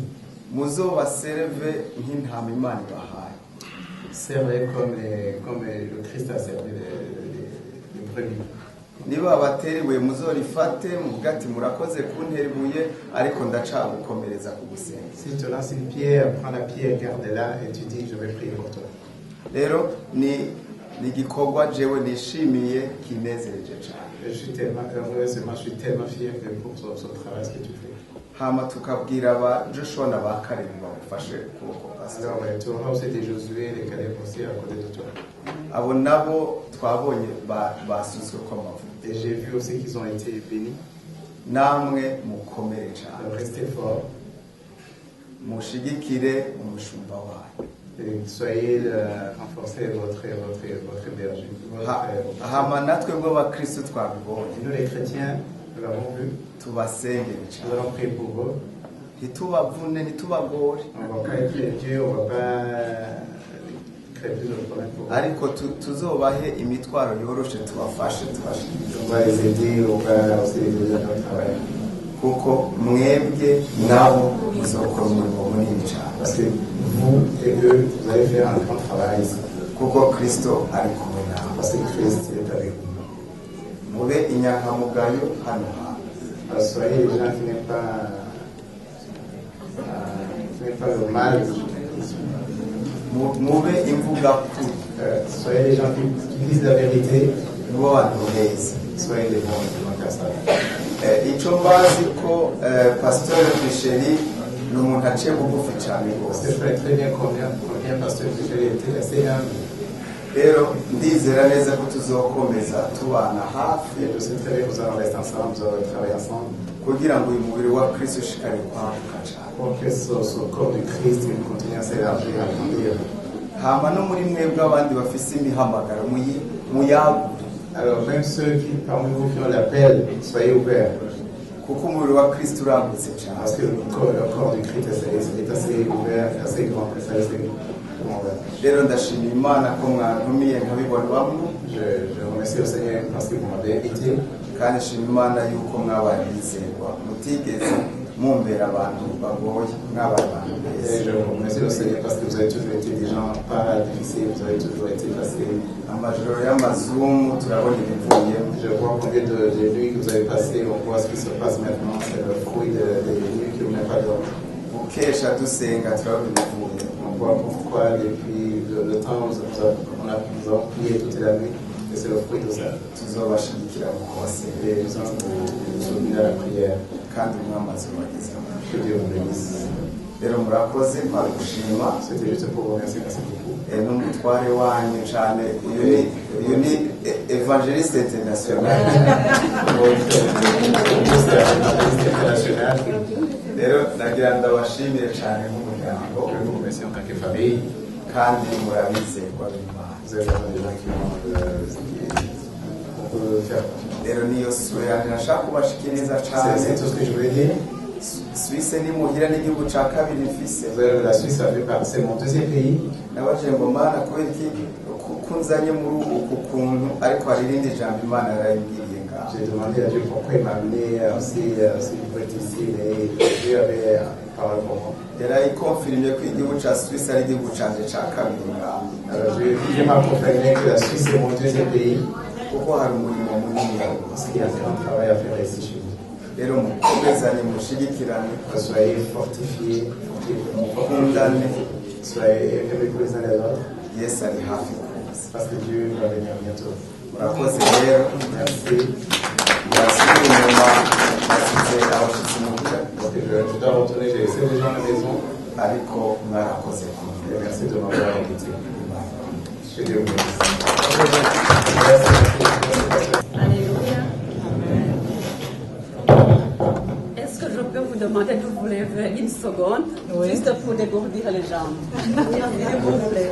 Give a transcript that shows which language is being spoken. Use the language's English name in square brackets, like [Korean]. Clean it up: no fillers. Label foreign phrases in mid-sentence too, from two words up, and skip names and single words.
[Rundi] Muzoba serve nk'intama Imana ibahaye. [French] Servez comme le Christ a servi les brebis. [Rundi] Niba bateriwe muzorifate muvuga ati murakoze kuntera ibuye ariko ndacagukomereza ku gusenga. [French] Si tu lances une pierre, prends la pierre, garde-la et tu dis je vais prier pour toi. [Rundi] Rero ni igikorwa jewe nishimiye kinezereje cyane. [French] Je suis tellement heureux, je suis tellement fier pour ce travail que tu fais. [Rundi] Hama tukabwira aba Joshua na ba Caleb bagufashe ukuboko pastor. [French] Alors tu auras aussi des Josué, des Caleb aussi à côté de toi. [Rundi] Abo nabo twabonye basuzwe ko amavuta. [French] Et j'ai vu aussi qu'ils ont été bénis. [Rundi] Namwe mukomere cyane. [French] Alors restez forts. [Rundi] Mushigikire umushumba wayo. [French] Soyez renforcez votre berger. [Rundi] Hama natwe bwo bakristo twabibonye. [French] Nous les chrétiens, nous l'avons vu. [Rundi] Tubasengere [French] Nous [Rundi] cyane. [French] allons prier pour vous. [Rundi] Ntitubavune ntitubagore. [French] On ne va pas écrire Dieu, on ne va pas créer plus de problèmes pour vous. [Rundi] Ariko tuzobahe imitwaro yoroshe tubafashe [French] On va les aider, on va aussi les aider dans le travail. [Rundi] kuko mwebwe nabo muzokora umurimo munini cyane. [French] Parce que vous et eux, vous allez faire un grand travail ici. [Rundi] Kuko Kristo ari kumwe nawe. [French] Parce que Christ est avec vous. [Rundi] Mube inyankamugayo hano hantu. [French] Alors, soyez les gens qui n'aiment pas le mal. [Rundi] Mube imvuga kuri. [French] Soyez les gens qui disent la vérité. [Rundi] Nibo bantu beza. [French] Soyez les bons qui vont faire ça. [Rundi] Icyo mbazi ko Pastor Micheli ni umuntu aciye bugufi cyane [French] Parce que [Rundi] rwose. [French] je connais très bien combien Pasteur Michel était assez humble. [Rundi] Rero ndizera neza ko tuzokomeza tubana hafi [French] Et je sais très bien que nous allons rester ensemble, nous allons travailler ensemble. [Rundi] kugira ngo uyu mubiri wa Kristo ushikare kwaguka cyane. [French] Pour que ce corps du Christ continue à s'élargir, à grandir. [Rundi] Hama no muri mwebwe abandi bafise imihamagaro muyagure. [French] Alors même ceux qui parmi vous qui ont l'appel, soyez ouverts. [Rundi] Kuko umubiri wa Kristo uragutse cyane. [French] Parce que le corps du Christ est assez ouvert, assez grand, assez ouvert. [Rundi] Rero ndashimira Imana ko mwantumiye nkabibona bamwe. [French] Je remercie le Seigneur parce que vous m'avez invité. [Rundi] kandi nshima Imana yuko mwabaye bizerwa mutigeze mumbera abantu bagoye mwabaye abantu beza. [French] Et je vous remercie le Seigneur parce que vous avez toujours été des gens pas difficiles, vous avez toujours été faciles. [Rundi] Amajoro y'amazumu turabona ibivuyemo. [French] Je vois combien de nuits que vous avez passées, on voit ce qui se passe maintenant, c'est le fruit des nuits que vous n'avez pas dormi. [Rundi] Gukesha dusenga turabona ibivuyemo. [French] On voit pourquoi depuis le temps où nous avons prié toute la nuit, et c'est le fruit de ça. [Rundi] Tuzobashigikira mu kubasengera [French] Et nous allons vous soutenir à la prière. [Rundi] kandi mwamaze bagezemo. [French] Que Dieu vous bénisse. [Rundi] Rero murakoze mpagushima. [French] C'était juste pour vous remercier, merci beaucoup. [Rundi] N'umutware wanyu cyane uyu ni [French] evangeliste international. [Rundi] Rero nagira ndabashimire cyane nk'umuryango. [French] Je vous remercie en tant que famille. [Rundi] kandi murabizerwa b'Imana. [French] Vous avez vraiment des gens qui peut faire. [Rundi] Rero niyo sura yanjye nashaka kubashikiriza cyane. [French] C'est tout ce que je voulais dire. [Rundi] Suisse ni muhira n'igihugu cya kabiri mfise. [French] La Suisse a fait partie, c'est mon deuxième pays. [Rundi] Nabaje ngo Mana kubera iki kunzanye muri uku kuntu ariko hari irindi jambo Imana yarayibwiriye ngaho. [French] J'ai demandé à Dieu pourquoi il m'a amené aussi pour être ici, et Dieu avait parlé pour moi. [Rundi] Yarayikonfirmye ko igihugu cya Suisse ari igihugu cyanjye cya kabiri ngaho. [French] Alors Dieu m'a confirmé que la Suisse est mon deuxième pays. [Rundi] Kuko hari umurimo munini [French] Parce qu'il y a un grand travail à faire ici chez vous. [Rundi] rero mukomezanye mushigikirane [French] Soyez fortifiés, [Rundi] mukundane [French] soyez aimés pour les uns les autres, [Rundi] Yesu ari hafi kuza. [French] parce que Dieu va venir bientôt. [Rundi] Murakoze rero [French] Merci. [Rundi] yasubiye inyuma asize abashyitsi muhira [French] Donc je dois retourner, j'ai laissé les gens à la maison. [Rundi] ariko mwarakoze kumwe. [French] Et merci de m'avoir invité. Que Dieu vous bénisse. Alléluia. Est-ce que je peux vous demander de vous lever une seconde, juste pour dégourdir les jambes? S'il vous plaît.